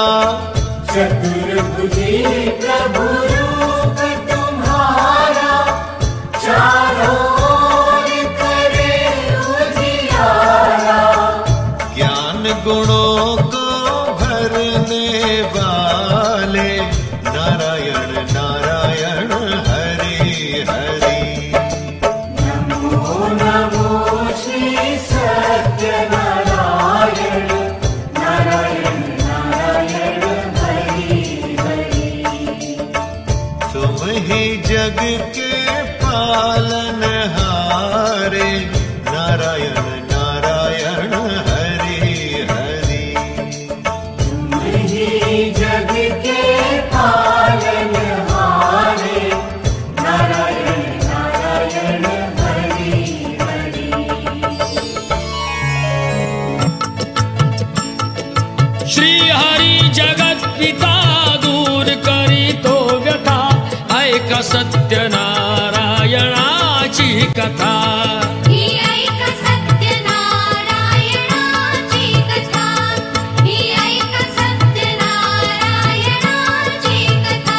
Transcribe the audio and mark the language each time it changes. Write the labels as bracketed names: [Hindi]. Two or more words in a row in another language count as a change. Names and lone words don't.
[Hindi] चतुर्भुजी प्रभु रूप तुम्हारा, चारों ओर करे उजियारा। ज्ञान गुणों को भरने वाले नारायण नारायण हरि हरि। नमो नमो श्री सत्यनारायण नारायण नारायण हरि हरि। तुम ही जग के पालनहारे नारायण नारायण हरि हरि। तुम ही जग के पालनहारे नारायण नारायण हरि हरि। [Marathi] श्री हरी जगत पिता दूर करी तो व्यथा, ऐक सत्यनारायणाची कथा। ही ऐक सत्यनारायणाची कथा, ही ऐक सत्यनारायणाची कथा।